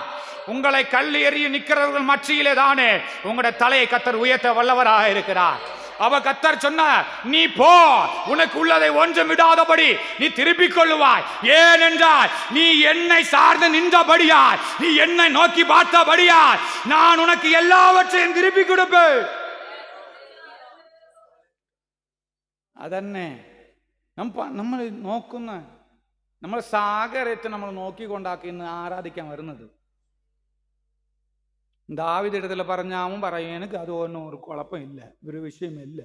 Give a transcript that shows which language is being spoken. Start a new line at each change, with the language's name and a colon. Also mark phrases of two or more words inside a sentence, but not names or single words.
Tamil: உங்களை கல் எறிய நிற்கிறவர்கள் மத்தியிலே தானே உங்களுடைய தலையை கர்த்தர் உயர்த்த வல்லவராக இருக்கிறார். அவ கர்த்தர் சொன்னார், நீ போ, உனக்கு உள்ளதை ஒன்றும் விடாதபடி நீ திருப்பிக் கொள்ளுவாய். ஏனென்றால் நீ என்னை சார்ந்து நின்றபடியால், நீ என்னை நோக்கி பார்த்தபடியால் நான் உனக்கு எல்லாவற்றையும் திருப்பி கொடுப்பேன்.
Malayalam: അതന്നെ നമ്മൾ നോക്കുന്ന, നമ്മൾ സാഗരത്തെ നമ്മൾ നോക്കിക്കൊണ്ടാക്കി ഇന്ന് ആരാധിക്കാൻ വരുന്നത്. ദാവീദ് ഇടത്തിൽ പറഞ്ഞാവും പറയും, എനിക്ക് അതൊന്നും ഒരു കുഴപ്പമില്ല, ഒരു വിഷയമില്ല.